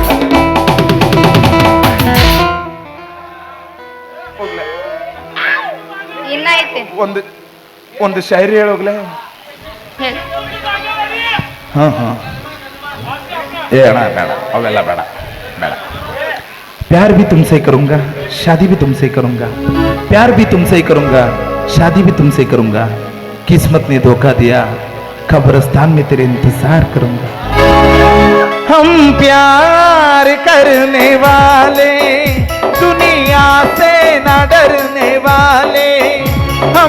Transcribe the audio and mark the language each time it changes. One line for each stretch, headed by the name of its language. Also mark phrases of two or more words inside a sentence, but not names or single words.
Kannada: ಒಂದು ಒಂದು ಶಾಯರಿ ಹೇಳೋಗ್ಲೆ. ಹಾ ಹಾ ಏ ಅಣ್ಣ ಬೇಡ, ಅವೆಲ್ಲ ಬೇಡ ಬೇಡ.
Hindi: प्यार भी तुमसे करूंगा, शादी भी तुमसे करूंगा, प्यार भी तुमसे करूंगा, शादी भी तुमसे करूंगा, किस्मत ने धोखा दिया, कब्रिस्तान में तेरे इंतजार करूंगा. हम प्यार करने वाले दुनिया से न डरने वाले, हम